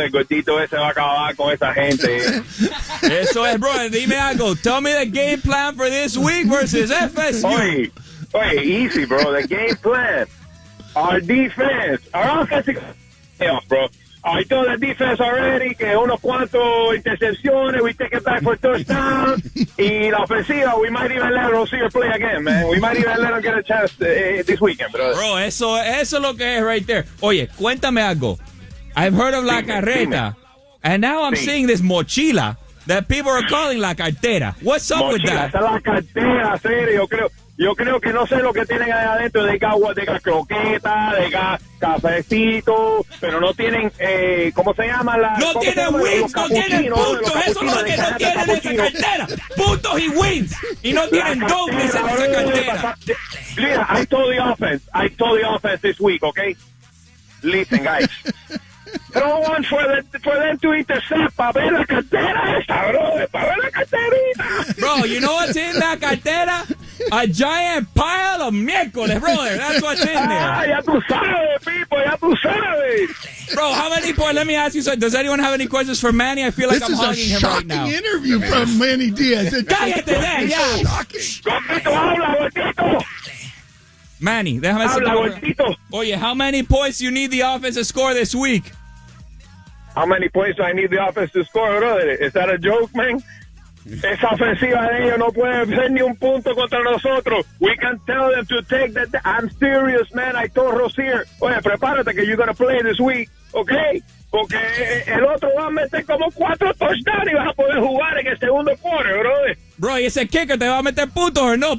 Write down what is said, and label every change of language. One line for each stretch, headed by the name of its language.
Spanish: El gordito ese va a acabar con esa gente. Eso es, bro. Dime algo.
English: Tell me the game plan for this week versus FSU. Oye, easy, bro. The game plan. Our defense. Our offensive playoff, bro. I told the defense already
Spanish: que unos cuantos intercepciones,
English: we take it back for touchdowns.
Spanish: Y la ofensiva,
English: we might even let Rozier play again, man. We might even let him get a chance this weekend, bro.
Spanish: Bro, eso es lo que es
English: right there.
Spanish: Oye, cuéntame algo.
English: I've heard of la carreta, and now I'm seeing this mochila that people are calling la cartera. What's up with that?
Spanish: Esa es la cartera, serio, yo creo que no sé lo que tienen ahí adentro de croqueta, de cafecito, pero no tienen, ¿cómo se llama? No tienen wins, no tienen puntos, eso es lo que no tienen en esa cartera. Puntos y wins, y no tienen dobles en esa cartera.
English: Mira, I told the offense this week, okay? Listen, guys. Throw one for them to intercept
Spanish: para ver la cartera esta,
English: bro.
Spanish: Para ver la carterita.
English: Bro, you know what's in that cartera? A giant pile of miércoles, brother. That's what's in there.
Spanish: Ya tú sabes, people. Ya tú sabes.
English: Bro, how many points? Let me ask you something. Does anyone have any questions for Manny? I feel like I'm hogging him right now. This is a shocking interview from Manny Diaz.
Spanish: Cállate, Dan, ya. Gordito, habla, gordito. Manny, déjame Habla, gordito.
English: Oye, how many points do you need the offense to score this week? How many points do I need the offense to score, brother? Is that a joke, man?
Spanish: Esa ofensiva de ellos no puede hacer ni un punto contra nosotros.
English: We can tell them to take that. I'm serious, man. I told Rozier,
Spanish: oye, prepárate que
English: you're going to play this week, okay?
Spanish: Porque el otro va a meter como 4 touchdowns y vas a poder jugar en el segundo quarter, brother. Bro, ¿y ese kicker te va a meter puntos o no?